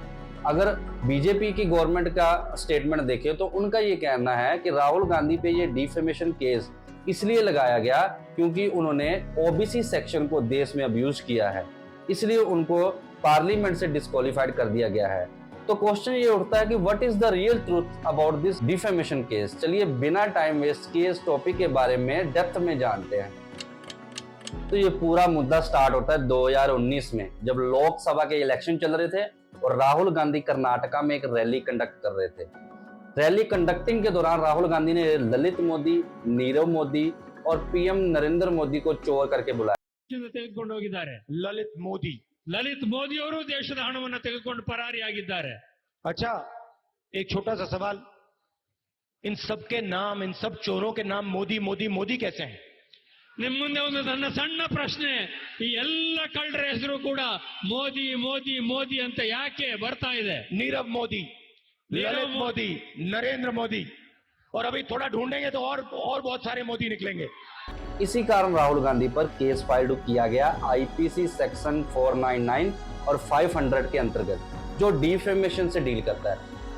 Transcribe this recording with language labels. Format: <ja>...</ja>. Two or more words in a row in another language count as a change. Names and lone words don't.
<hi>अगर बीजेपी की गवर्नमेंट का स्टेटमेंट देखें तो उनका ये कहना है कि राहुल गांधी पे ये</hi> <en>defamation case</en> <hi>इसलिए लगाया गया क्योंकि उन्होंने</hi> <en>OBC section</en> <hi>को देश में अब्यूज किया है, इसलिए उनको पार्लियामेंट से डिस्क्वालीफाइड कर दिया गया है। तो क्वेश्चन ये उठता है कि</hi> <en>What is the real truth about this defamation case.</en> <hi>चलिए बिना</hi> <en>time waste</en> <hi>किए इस टॉपिक के बारे में डेप्थ में जानते हैं। तो ये पूरा मुद्दा स्टार्ट होता है 2019 में, जब लोकसभा के इलेक्शन चल रहे थे और राहुल गांधी कर्नाटका में एक</hi> <en>rally conduct</en> <hi>कर रहे थे।</hi> <en>rally conducting</en> <hi>के दौरान राहुल गांधी ने ललित मोदी, नीरव मोदी और पीएम नरेंद्र मोदी को चोर करके बुलाया।</hi> <kn>ತೆಗೆದುಕೊಂಡು ಹೋಗಿದ್ದಾರೆ ललित मोदी ಅವರು ದೇಶದ ಹಣವನ್ನು ತೆಗೆದುಕೊಂಡು ಪರಾರಿಯಾಗಿದ್ದಾರೆ।</kn> <hi>अच्छा, एक छोटा सा सवाल, इन सब के नाम, इन सब चोरों के नाम मोदी मोदी मोदी कैसे हैं?</hi> <kn>ನಿಮ್ಮ ಮುಂದೆ ಒಂದು ನನ್ನ ಸಣ್ಣ ಪ್ರಶ್ನೆ, ಈ ಎಲ್ಲ ಕಳ್ಳರ ಹೆಸರು ಕೂಡ ಮೋದಿ ಮೋದಿ ಮೋದಿ ಅಂತ ಯಾಕೆ ಬರ್ತಾ ಇದೆ?</kn> <hi>नीरव मोदी, ललित मोदी, नरेंद्र मोदी, और अभी थोड़ा ढूंढेंगे तो और बहुत सारे मोदी निकलेंगे। इसी कारण राहुल गांधी पर</hi> <en>case file</en> <hi>किया गया</hi> <en>IPC section</en> <hi>499 और 500 के अंतर्गत, जो डिफेमेशन से डील करता है।</hi>